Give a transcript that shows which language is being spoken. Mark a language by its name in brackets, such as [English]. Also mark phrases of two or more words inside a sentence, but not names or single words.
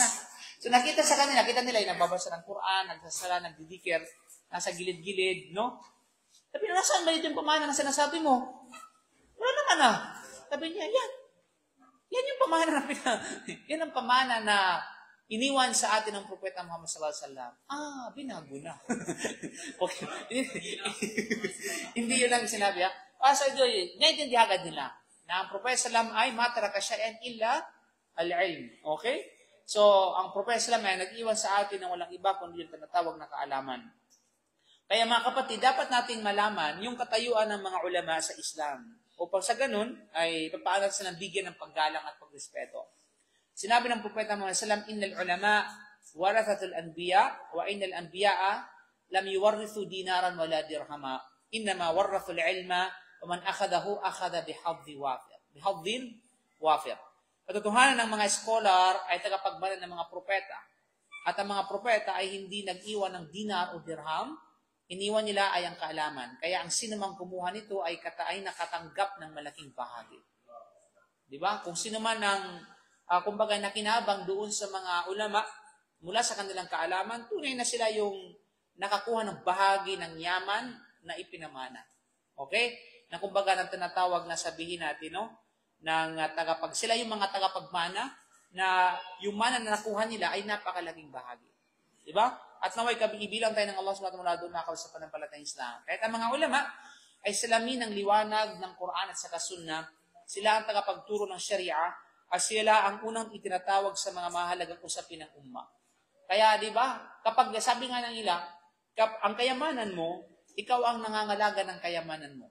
[Filipino] So, nakita nila yung nagbabasa ng Quran, nagsasala, nagdidikir, nasa gilid-gilid, no? Sabi niya, nasaan ba dito yung pamana na sinasabi mo? Wala naman na. Sabi niya, yan yung pamana na yan ang pamana na iniwan sa atin ng propeta Muhammad [Arabic] صلى الله عليه وسلم. [Filipino] Binago na. Okay. Hindi yun lang sinabi, So ito, naintindihan agad nila na ang propeta sallam ay [Arabic] ما ترك شيئا إلا العلم. [Filipino] Okay? So, ang propeta sallam ay nag-iwan sa atin ng walang iba kundi yung tinatawag na kaalaman. Kaya mga kapatid, dapat natin malaman yung katayuan ng mga ulama sa Islam. Upang sa ganun, ay papaano silang bigyan ng paggalang at pagrespeto. Sinabi ng propeta Muhammad sallam, [Arabic] إن العلماء ورثة الأنبياء وإن الأنبياء لم يورثوا دينارا ولا درهما. إنما ورثوا العلم فمن أخذه أخذ بحظ وافر. [Filipino] Katotohanan ng mga scholar ay tagapagmana ng mga propeta. At ang mga propeta ay hindi nag-iwan ng dinar o dirham, iniwan nila ay ang kaalaman. Kaya ang sinumang kumuha nito ay nakatanggap ng malaking bahagi. Di ba? Kung sino man ang, kumbaga, nakinabang doon sa mga ulama, mula sa kanilang kaalaman, tunay na sila yung nakakuha ng bahagi ng yaman na ipinamana. Okay? Na kumbaga, nang tinatawag na sabihin natin, no? Sila yung mga tagapagmana na yung mana na nakuha nila ay napakalaking bahagi. Di ba? At naway ibilang tayo ng Allah [Arabic] سبحانه وتعالى [Filipino] doon sa pananampalatayang Islam. Kahit ang mga ulama ay salamin ng liwanag ng Quran at saka Sunnah, sila ang tagapagturo ng Sharia at sila ang unang itinatawag sa mga mahalagang usapin ng umma. Kaya, di ba, kapag sabi nga ng nila, ang kayamanan mo, ikaw ang nangangalaga ng kayamanan mo.